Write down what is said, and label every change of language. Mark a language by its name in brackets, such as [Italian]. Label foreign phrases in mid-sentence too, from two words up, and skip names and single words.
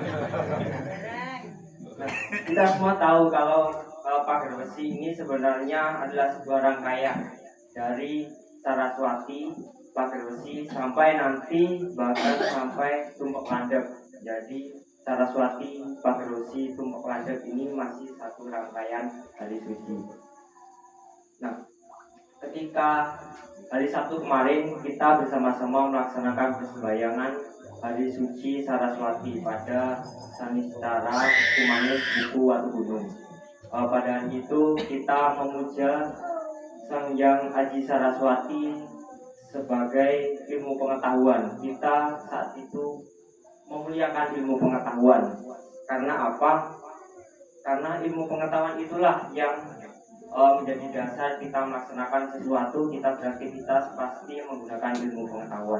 [Indonesian] Kita semua tahu kalau pager besi ini sebenarnya adalah sebuah rangkaian dari Saraswati, pager besi sampai nanti bahkan sampai Tumpek Landep. Jadi Saraswati, pager besi, Tumpek Landep ini masih satu rangkaian hari suci. Nah, ketika hari Sabtu kemarin kita bersama-sama melaksanakan persembahyangan hari suci Saraswati pada Sanistara Kumanis Buku Watu Gunung. Pada hari itu kita memuja Sang Hyang Aji Saraswati sebagai ilmu pengetahuan. Kita saat itu memuliakan ilmu pengetahuan. Karena apa? Karena ilmu pengetahuan itulah yang menjadi dasar kita melaksanakan sesuatu, kita beraktivitas pasti menggunakan ilmu pengetahuan.